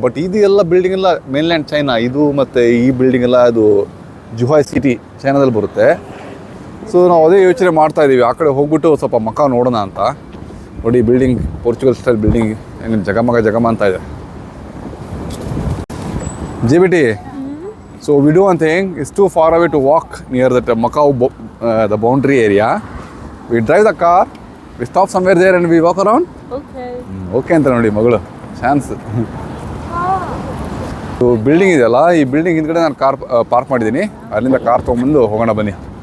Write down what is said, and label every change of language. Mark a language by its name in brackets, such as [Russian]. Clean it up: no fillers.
[Kannada] But ಇದು ಎಲ್ಲ building ಎಲ್ಲ ಮೇನ್ಲ್ಯಾಂಡ್ ಚೈನಾ. ಇದು ಮತ್ತು ಈ ಬಿಲ್ಡಿಂಗ್ ಎಲ್ಲ ಅದು ಜುಹಾಯ್ ಸಿಟಿ ಚೈನಾದಲ್ಲಿ ಬರುತ್ತೆ. ಸೊ ನಾವು ಅದೇ ಯೋಚನೆ ಮಾಡ್ತಾ ಇದ್ದೀವಿ, ಆ ಕಡೆ ಹೋಗ್ಬಿಟ್ಟು ಸ್ವಲ್ಪ ಮಕಾವ್ ನೋಡೋಣ ಅಂತ. ನೋಡಿ ಬಿಲ್ಡಿಂಗ್, ಪೋರ್ಚುಗಲ್ ಸ್ಟೈಲ್ ಬಿಲ್ಡಿಂಗ್ ಹೆಂಗೆ ಜಗಮ ಅಂತ ಇದೆ. [English] JBT, so we do one thing, it's too far away to walk near that Macau, the boundary area. We drive the car, we stop somewhere there and we walk around. Okay. [Kannada] Okay ಅಂತ ನೋಡಿ ಮಗಳು chance. Building ಇದೆಯಲ್ಲ, ಈ building ಹಿಂದ್ಗಡೆ ನಾನು car park ಮಾಡಿದ್ದೀನಿ. ಅಲ್ಲಿಂದ car ತೊಗೊಂಬಂದು ಹೋಗೋಣ ಬನ್ನಿ.